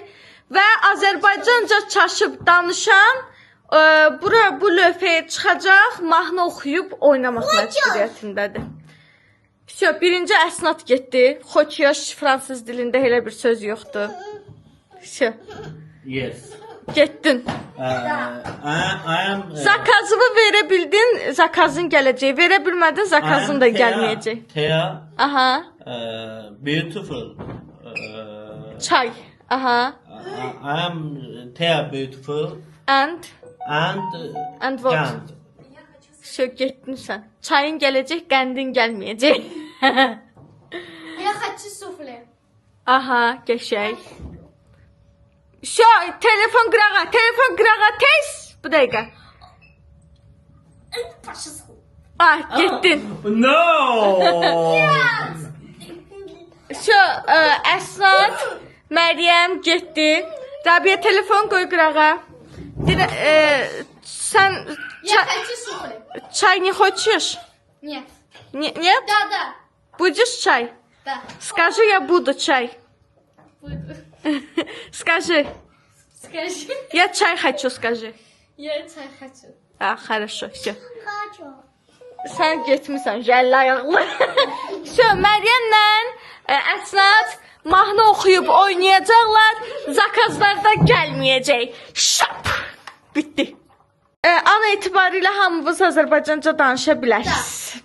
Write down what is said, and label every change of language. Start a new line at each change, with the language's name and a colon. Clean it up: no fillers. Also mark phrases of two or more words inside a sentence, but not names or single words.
Azerbaijani: Və Azərbaycanca çaşıb danışan bu lövhəyə çıxacaq, mahnı oxuyub oynamaq məcburiyyətindədir. Birinci əsnad getdi. Xoçyaş fransız dilində elə bir söz yoxdur.
English: yes.
Azerbaijani: Getdin.
English: I am
Azerbaijani: Zakazımı verə bildin, zakazın gələcək. Verə bilmədin, zakazın da gəlməyəcək.
English: Thea,
Azerbaijani: Aha.
English: beautiful.
Azerbaijani: Çay. Aha.
English: I am Thea beautiful And and what? kind.
Azerbaijani: Getdin sən. Çayın gələcək, qəndin gəlməyəcək.
Russian: Я хочу суфле.
Azerbaijani: Aha, qəşəng. Telefon qırağa, tez. Bu dəqiqə. Getdin.
English: No.
Azerbaijani: Əsnad, Məryəm getdi. Rabiə telefon qoy qırağa. Sən
Russian: Я хочу суфле. çay не хочешь? Нет. Нет? Да. Будешь чай? Да. Скажи, я буду чай. Буду. Скажи. Скажи. Я чай хочу, скажи. Я чай хочу. Хорошо, все.
Azerbaijani: Sən getmisən, jəllə ayaqlı. Məryəmlə Əsnad mahnı oxuyub oynayacaqlar. Zakazlar da gəlməyəcək. Şap! Bitdi. An etibarilə hamımız Azərbaycanca danışa bilərsiniz.